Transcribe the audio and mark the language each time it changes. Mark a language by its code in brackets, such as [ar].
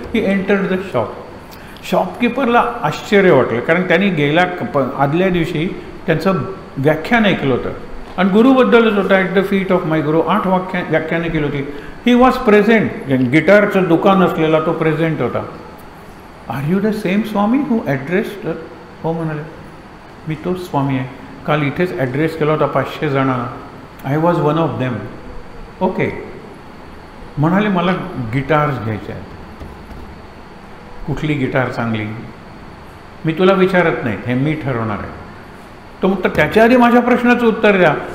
[en] He entered the shop. [mr] शॉपकीपरला आश्चर्य वाटलं, कारण त्यांनी गेल्या आदल्या दिवशी त्यांचं व्याख्यान ऐकलं होतं, आणि गुरुबद्दलच होतं. ॲट द फीट ऑफ माय गुरु 8 व्याख्याने केली होती. [en] He was present. [mr] गिटारचं दुकान असलेला तो प्रेझेंट होता. [en] Are you the same Swami who addressed? [mr] हो म्हणाले, मी तोच स्वामी आहे. काल इथेच ॲड्रेस केला होता 500 जणांना. [en] I was one of them. [mr] Okay म्हणाले, मला गिटार्स घ्यायचे आहेत. कुठली गिटार चांगली? मी तुला विचारत नाही, हे मी ठरवणार आहे. तो म्हणतो, त्याच्या आधी माझ्या प्रश्नाचं उत्तर द्या.